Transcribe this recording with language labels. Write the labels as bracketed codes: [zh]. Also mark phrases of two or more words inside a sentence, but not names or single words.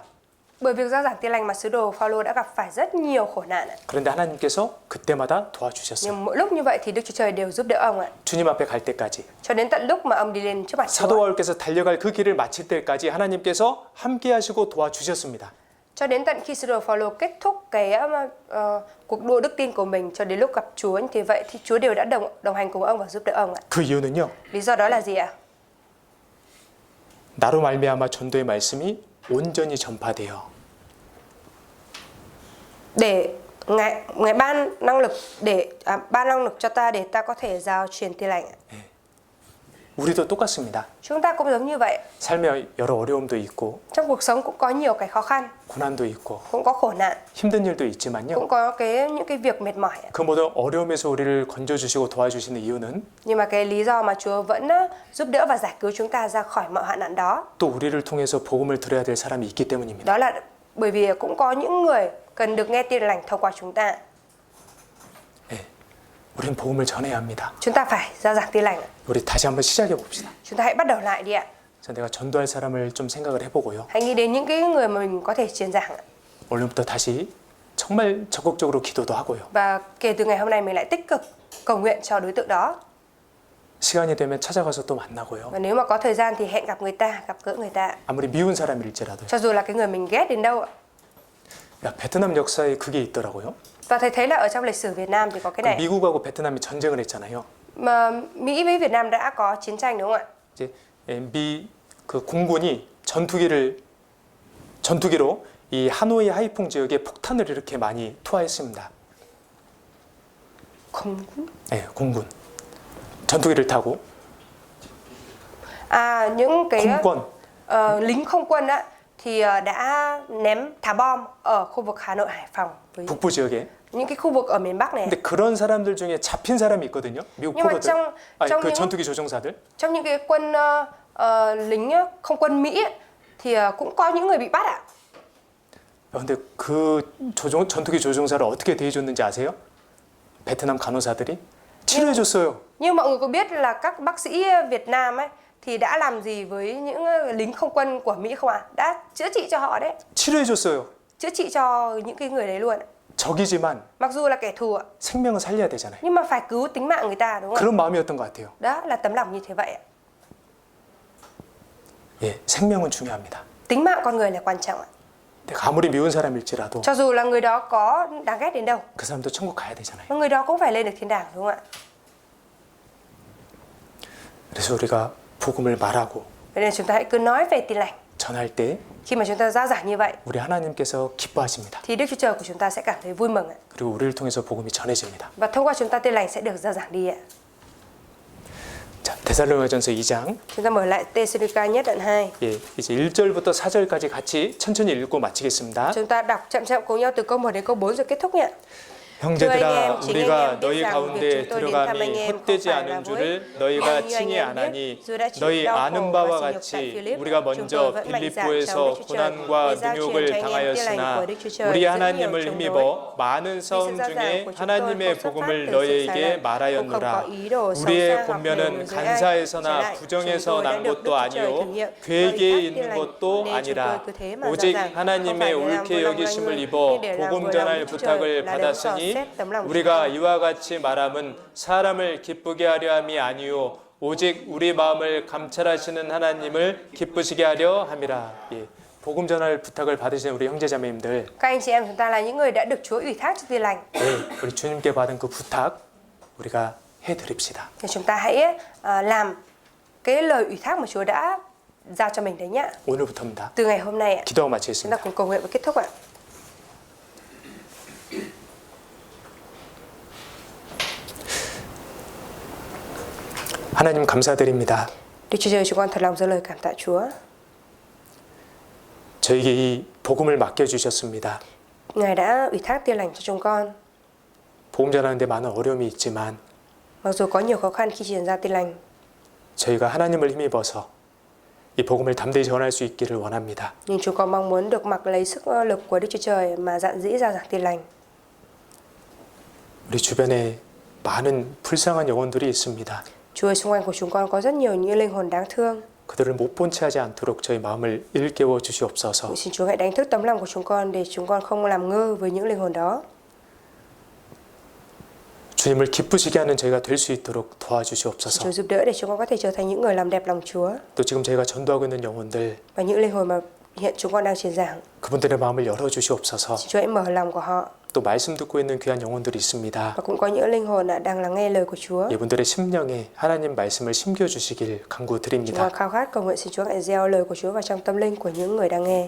[vi] Bởi việc giao giảng tin lành mà sứ đồ Phaolô đã gặp phải rất nhiều khổ nạn ạ. [ko] 그런데 하나님께서 그때마다 도와주셨어요. [vi] Nhưng mỗi lúc như vậy thì Đức Chúa Trời đều giúp đỡ ông ạ. [ko] 주님 앞에 갈 때까지. [vi] Cho đến tận lúc mà ông đi lên trước mặt [ko] 사도 [vi] Chúa. [ko] 바울께서 달려갈 그 길을 마칠 때까지 하나님께서 함께 하시고 도와주셨습니다. [vi] Cho đến tận khi sứ đồ Phaolô kết thúc cái cuộc đua đức tin của mình, cho đến lúc gặp Chúa thì vậy thì Chúa đều đã đồng hành cùng ông và giúp đỡ ông ạ. [ko] 그 이유는요. [vi] Lý do đó là gì ạ? [ko] 나로 말미암아 전도의 말씀이 온전히 전파되어 [vi] Để ngài ban năng lực ban năng lực cho ta để ta có thể giao truyền tin lành ạ. [ko] 우리도 똑같습니다. [vi] Chúng ta cũng giống như vậy. [ko] 삶에 여러 어려움도 있고 [vi] Trong cuộc sống cũng có nhiều cái khó khăn, [ko] 고난도 있고 [vi] cũng có khổ nạn, [ko] 힘든 일도 있지만요. [vi] cũng có những cái việc mệt mỏi ạ. [ko] 그 모든 어려움에서 우리를 건져주시고 도와주시는 이유는 [vi] Nhưng mà cái lý do mà Chúa vẫn giúp đỡ và giải cứu chúng ta ra khỏi mọi hoạn nạn đó, [ko] 또 우리를 통해서 복음을 들어야 될 사람이 있기 때문입니다. [vi] đó là bởi vì cũng có những người cần được nghe tin lành thông qua chúng ta. [ko] 우리는 복음을 전해야 합니다. [vi] Chúng ta phải giao giảng tin lành ạ. [ko] 우리 다시 한번 시작해 봅시다. [vi] Chúng ta hãy bắt đầu lại đi ạ. [ko] 자, 내가 전도할 사람을 좀 생각을 해보고요. [vi] Hãy nghĩ đến những cái người mà mình có thể truyền giảng ạ. [ko] 오늘부터 다시 정말 적극적으로 기도도 하고요. [vi] Và kể từ ngày hôm nay mình lại tích cực cầu nguyện cho đối tượng đó. [ko] 시간이 되면 찾아가서 또 만나고요. [vi] Và nếu mà có thời gian thì hẹn gặp người ta, gặp gỡ người ta. [ko] 아무리 미운 사람일지라도요. [vi] Cho dù là cái người mình ghét đến đâu ạ. [ko] 야, 베트남 역사에 그게 있더라고요. [vi] Và thầy thấy là ở trong lịch sử Việt Nam thì có cái này. [ko] 미국하고 베트남이 전쟁을 했잖아요. [vi] Mà Mỹ với Việt Nam đã có chiến tranh đúng không ạ? [ko] 이제 미 그 공군이 전투기로 이 하노이 하이퐁 지역에 폭탄을 이렇게 많이 투하했습니다. 공군? 네, 공군. 전투기를 타고. [vi] Những cái không quân. lính không quân á thì đã thả bom ở khu vực Hà Nội, Hải Phòng với [ko] 북부 지역에. [vi] những cái khu vực ở miền Bắc này. [ko] 근데 그런 사람들 중에 잡힌 사람이 있거든요. 미국 [vi] Nhưng mà [ko] 포로들. 아니, [vi] trong [ko] 그 [vi] những [ko] 전투기 조종사들. [vi] trong những cái quân lính không quân Mỹ ấy, thì cũng có những người bị bắt ạ. [ko] 근데 그 전투기 조종사를 어떻게 대해줬는지 아세요? 베트남 간호사들이 치료해줬어요. [vi] Nhưng mọi người có biết là các bác sĩ Việt Nam ấy thì đã làm gì với những lính không quân của Mỹ không ạ? Đã chữa trị cho họ đấy. [ko] 치료해줬어요. [vi] Chữa trị cho những cái người đấy luôn. [ko] 적이지만 [vi] Mặc dù là kẻ thù ạ, [ko] 생명을 살려야 되잖아요. [vi] nhưng mà phải cứu tính mạng người ta đúng không [ko] 그런 마음이었던 것 같아요. [vi] ạ? Đó là tấm lòng như thế vậy ạ. [ko] 예, 생명은 중요합니다. [vi] Tính mạng con người là quan trọng ạ. [ko] 내가 아무리 미운 사람일지라도 [vi] Cho dù là người đó có đáng ghét đến đâu, [ko] 그 사람도 천국 가야 되잖아요. [vi] mà người đó cũng phải lên được thiên đàng, đúng không ạ? [ko] 그래서 우리가 복음을 말하고 [vi] Vậy nên chúng ta hãy cứ nói về Tin lành. [ko] 전할 때 [vi] Khi mà chúng ta rao giảng như vậy [ko] 우리 하나님께서 기뻐하십니다. [vi] thì Đức Chúa Trời của chúng ta sẽ cảm thấy vui mừng ạ. [ko] 그리고 우리를 통해서 복음이 전해집니다. [vi] Và thông qua chúng ta Tin lành sẽ được rao giảng đi ạ. [ko] 자, 데살로니가전서 2장 [vi] Chúng ta mở lại Tê-sê-ri-ca nhất đoạn 2. [ko] 예, 이제 1절부터 4절까지 같이 천천히 읽고 마치겠습니다. [vi] Chúng ta đọc chậm chậm cùng nhau từ câu 1 đến câu 4 rồi kết thúc nhé. [ko] 형제들아 [vi] chính [ko] 우리가 [vi] anh em [ko] 너희 [vi] biết rằng [ko] 가운데 [vi] việc chúng tôi đến thăm anh [ko] 들어감이 [vi] em [ko] 헛되지 [vi] không phải là [ko] 않은 [vi] với [ko] 줄을 너희가 [vi] bao nhiêu [ko] 친히 [vi] anh em [ko] 아나니 [vi] biết, dù đã chịu [ko] 너희 [vi] đau [ko] 아는 [vi] khổ [ko] 바와 [vi] và sỉ nhục tại [ko] 같이 [vi] Philip, [ko] 우리가 [vi] chúng tôi [ko] 먼저 [vi] vẫn mạnh dạn [ko] 빌립보에서 [vi] trong Đức Chúa Trời [ko] 고난과 [vi] để giao truyền [ko] 능욕을 [vi] cho anh em tin lành [ko] 당하였으나 [vi] của Đức Chúa Trời [ko] 우리 [vi] rất nhiều [ko] 하나님을 [vi] chống đối. [ko] 힘입어 많은 싸움 [vi] Vì sự [ko] 중에 [vi] gian của chúng tôi [ko] 하나님의 [vi] không xuất phát [ko] 복음을 [vi] từ sự sai [ko] 너희에게 [vi] lầm, cũng không [ko] 말하였노라 [vi] có ý đồ xấu [ko] 우리의 [vi] xa hoặc [ko] 권면은 [vi] lừa dối ai. Trái [ko] 간사에서나 [vi] lại, [ko] 부정에서 [vi] chúng tôi đã [ko] 난 [vi] được Đức [ko] 것도 [vi] Chúa Trời thử [ko] 아니요 [vi] nghiệm [ko] 괴계에 [vi] bởi các [ko] 있는 [vi] tin lành, [ko] 것도 [vi] nên chúng tôi [ko] 아니라 [vi] cứ thế mà rao [ko] 오직 [vi] giảng, không [ko] 하나님의 [vi] phải để làm [ko] 옳게 [vi] vừa lòng loài [ko] 여기심을 [vi] người, [ko] 입어 [vi] nhưng để làm [ko] 복음 [vi] vừa lòng [ko] 전할 [vi] Đức Chúa Trời [ko] 부탁을 [vi] là đấng dò [ko] 받았으니 [vi] xét tấm lòng chúng [ko] 우리가 [vi] con. [ko] 이와 같이 말함은 사람을 기쁘게 하려 함이 아니요 오직 우리 마음을 감찰하시는 하나님을 기쁘시게 하려 함이라. 예. 복음 전할 부탁을 받으신 우리 형제자매님들, [vi] Các anh chị em chúng ta là những người đã được Chúa ủy thác cho tin lành. [ko] 예, 우리 주님께 받은 그 부탁 우리가 해드립시다. [vi] Thì chúng ta hãy làm cái lời ủy thác mà Chúa đã giao cho mình đấy nhá. [ko] 오늘부터입니다. [vi] Từ ngày hôm nay ạ, [ko] 기도하고 [vi] chúng ta [ko] 마치겠습니다. [vi] cùng cầu nguyện và kết thúc ạ. [ko] 하나님 감사드립니다. [vi] Đức Chúa Trời, chúng con thật lòng dâng lời cảm tạ Chúa. [ko] 저에게 이 복음을 맡겨주셨습니다. [vi] Ngài đã ủy thác tin lành cho chúng con. [ko] 복음 전하는데 많은 어려움이 있지만 [vi] Mặc dù có nhiều khó khăn khi truyền ra tin lành, [ko] 저희가 하나님을 힘입어서 이 복음을 담대히 전할 수 있기를 원합니다. [vi] nhưng chúng con mong muốn được mặc lấy sức lực của Đức Chúa Trời mà dạn dĩ rao giảng tin lành. [ko] 우리 주변에 많은 불쌍한 영혼들이 있습니다. [vi] Chúa ơi, xung quanh của chúng con có rất nhiều những linh hồn đáng thương. [ko] 그들을 못 본 채 하지 않도록 저희 마음을 일깨워 주시옵소서. [vi] Xin Chúa hãy đánh thức tấm lòng của chúng con để chúng con không làm ngơ với những linh hồn đó. [ko] 주님을 기쁘시게 하는 저희가 될 수 있도록 [vi] Chúa [ko] 도와주시옵소서. [vi] giúp đỡ để chúng con có thể trở thành những người làm đẹp lòng Chúa. [ko] 또 지금 저희가 전도하고 있는 영혼들, [vi] Và những linh hồn mà hiện chúng con đang truyền giảng, [ko] 그분들의 마음을 열어 주시옵소서. [vi] xin Chúa hãy mở lòng của họ. [ko] 또 말씀 듣고 있는 귀한 영혼들이 있습니다. [vi] Và cũng có những linh hồn đang lắng nghe lời của Chúa. [ko] 이분들의 심령에 하나님 말씀을 심겨 주시길 [vi] Chúng [ko] 간구드립니다. [vi] con khao khát cầu nguyện xin Chúa hãy gieo lời của Chúa vào trong tâm linh của những người đang nghe.